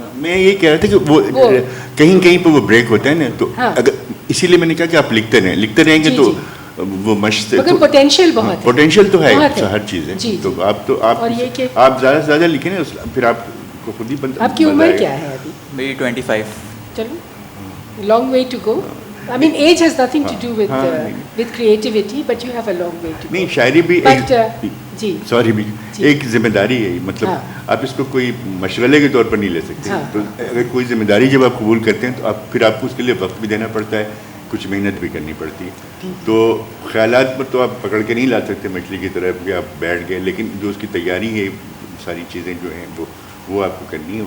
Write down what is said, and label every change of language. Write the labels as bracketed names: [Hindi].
[Urdu] میں یہ کہہ رہا تھا کہ وہ کہیں کہیں پہ وہ بریک ہوتا ہے نا, تو اگر اسی لیے میں نے کہا کہ آپ لکھتے رہیں گے تو وہ مشق سے پوٹینشیل بہت ہے. پوٹینشیل تو ہے ہر چیز ہے. تو آپ زیادہ سے زیادہ لکھیں نا, پھر آپ کو خود ہی بنتا. آپ کی عمر کیا ہے ابھی؟ میری 25. چلو [English] Long way to go. I mean, age has nothing to do with creativity, but you have a long way to go. [Urdu] نہیں, شاعری بھی جی سوری بھی ایک ذمہ داری ہے. مطلب آپ اس کو کوئی مشغلے کے طور پر نہیں لے سکتے. تو اگر کوئی ذمہ داری جب آپ قبول کرتے ہیں تو پھر آپ کو اس کے لیے وقت بھی دینا پڑتا ہے, کچھ محنت بھی کرنی پڑتی ہے. تو خیالات پر تو آپ پکڑ کے نہیں لا سکتے مچھلی کی طرح کہ آپ بیٹھ گئے, لیکن جو اس کی تیاری ہے ساری چیزیں جو ہیں وہ آپ کو کرنی ہے.